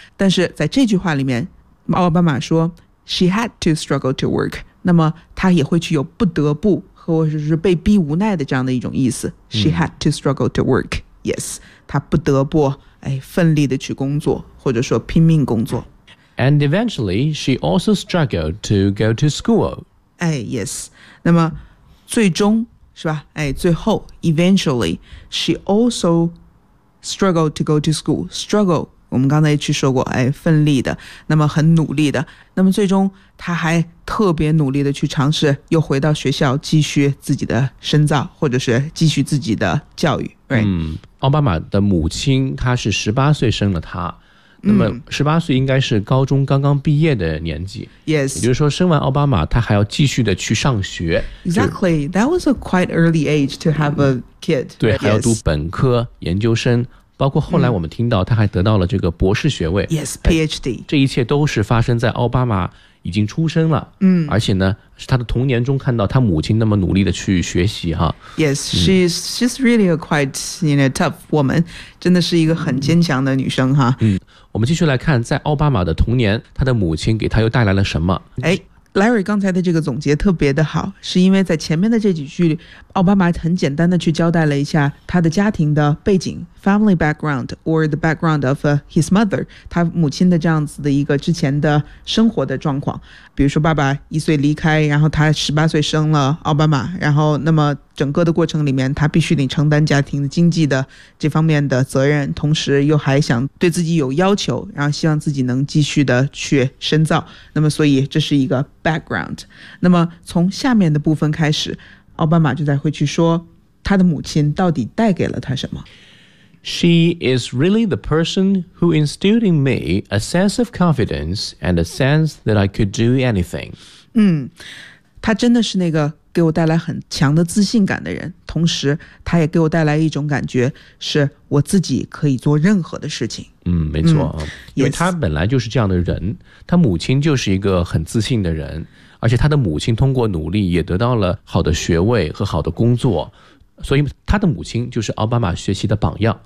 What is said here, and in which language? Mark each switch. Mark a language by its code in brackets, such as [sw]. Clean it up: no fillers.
[zh] 但是在这句话里面奥巴马说 [en] she had to struggle to work, [zh] 那么他也会去有不得不或者是被逼无奈的这样的一种意思。 [en] She had to struggle to work. Yes, [zh] 她不得不奋力的去工作，或者说拼命工作。 [en] And eventually, she also struggled to go to school. Yes. [zh] 那么最终是吧？最后 [en] eventually, she also struggled to go to school. [zh] Struggle, 我们刚才去说过，奋力的，那么很努力的，那么最终她还特别努力的去尝试又回到学校继续自己的深造，或者是继续自己的教育、奥巴马的母亲她是18岁生了她，那么18岁应该是高中刚刚毕业的年纪、 [en] Yes. [zh] 也就是说生完奥巴马她还要继续的去上学。 [en] Exactly, that was a quite early age to have a kid. [zh] 对、 [en] Yes. [zh] 还要读本科研究生，包括后来我们听到她还得到了这个博士学位、 [en] Yes, PhD、 [zh] 这一切都是发生在奥巴马已经出生了，而且呢是他的童年中看到他母亲那么努力的去学习哈。 [en] Yes, she's really a quite, you know, tough woman. [zh] 真的是一个很坚强的女生哈。我们继续来看在奥巴马的童年他的母亲给他又带来了什么。哎，Larry 刚才的这个总结特别的好，是因为在前面的这几句，奥巴马很简单的去交代了一下他的家庭的背景 [en] family background or the background of his mother， [zh] 他母亲的这样子的一个之前的生活的状况，比如说爸爸一岁离开，然后他十八岁生了奥巴马，然后那么整个的过程里面他必须得承担家庭的经济的这方面的责任，同时又还想对自己有要求，然后希望自己能继续的去深造，那么所以这是一个 background。那么从下面的部分开始，奥巴马就在会去说他的母亲到底带给了他什么。 [en] She is really the person who instilled in me a sense of confidence and a sense that I could do anything. [zh] 他真的是那个给我带来很强的自信感的人，同时他也给我带来一种感觉，是我自己可以做任何的事情。没错，因为他本来就是这样的人，他母亲就是一个很自信的人，而且他的母亲通过努力也得到了好的学位和好的工作，所以他的母亲就是奥巴马学习的榜样。